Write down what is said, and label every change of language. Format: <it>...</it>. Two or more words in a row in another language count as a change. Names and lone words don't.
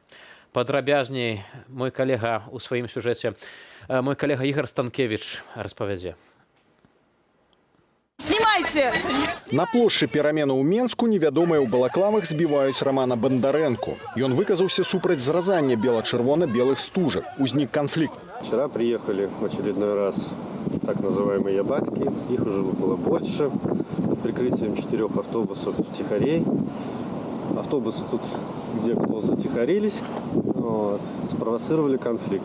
<be>Падрабязней мой калега ў сваім сюжэце, мой калега Ігор Станкевіч распавядзе.</be> <ru>Снимайте!</ru> <be>На плошчы пераменаў у Менску невядомыя ў балаклавах збіваюць Рамана Бандарэнку. Ён выказаўся супраць зразання бела-чырвона-белых стужак.</be> <ru>Узник конфликт. Вчера приехали в очередной раз так называемые ябатьки. Их уже было больше. Под прикрытием 4 автобусов тихарей. Автобусы тут, где кто затихарились, спровоцировали конфликт.</ru>